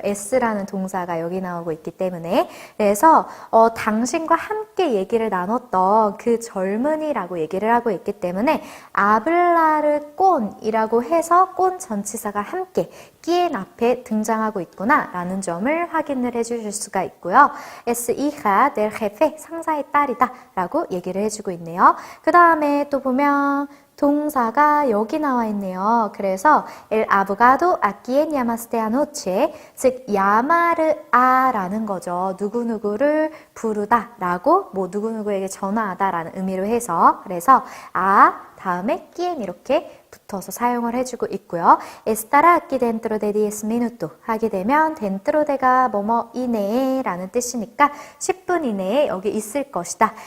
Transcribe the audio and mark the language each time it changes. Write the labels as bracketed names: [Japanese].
[Korean] s라는 동사가 여기 나오고 있기 때문에. 그래서 당신과 함께 얘기를 나눴던 그 젊은이라고 얘기를 하고 있기 때문에 hablar con이라고 해서 con 전치사가 함께 quien 앞에 등장하고 있구나 라는 점을 확인을 해주실 수가 있고요. [Spanish] es hija del jefe, [Korean] 상사의 딸이다 라고 얘기를 해주고 있네요. 그 다음에 또 보면 동사가 여기 나와 있네요. 그래서 [Spanish] el abogado a quien llamaste anoche, [Korean] 즉 llamar아라는 거죠. 누구누구를 부르다 라고 누구누구에게 전화하다 라는 의미로 해서, 그래서 다음에 quien 이렇게 붙어서 사용을 해주고 있고요. [Spanish] estará aquí dentro de 10 minutos [Korean] 하게 되면 dentro de가 뭐뭐 이내에 라는 뜻이니까 10분 이내에 여기 있을 것이다.